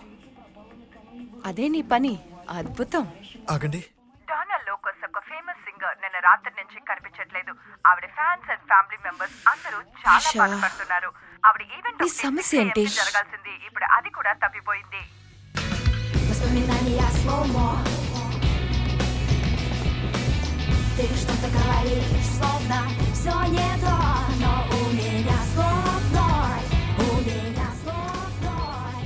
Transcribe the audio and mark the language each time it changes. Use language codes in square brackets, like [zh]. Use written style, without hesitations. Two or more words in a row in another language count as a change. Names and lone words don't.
[te] అదే నీ పని. అద్భుతం. ఆగండి. డానా లోకస్ ఒక ఫేమస్ సింగర్ నిన్న రాత్రి నుంచి కనిపించట్లేదు. ఆవిడ [en] fans and family members [te] అందరూ చాలా బాధపడుతున్నారు. ఆవిడ ఈవెంట్ ఈ సమస్య ఏంటి? జరగాల్సింది ఇప్పుడు అది కూడా తప్పిపోయింది. [ru] Воспоминания slow-mo. Ты что-то говоришь, словно все не то, но у меня слов ноль, у меня слов ноль.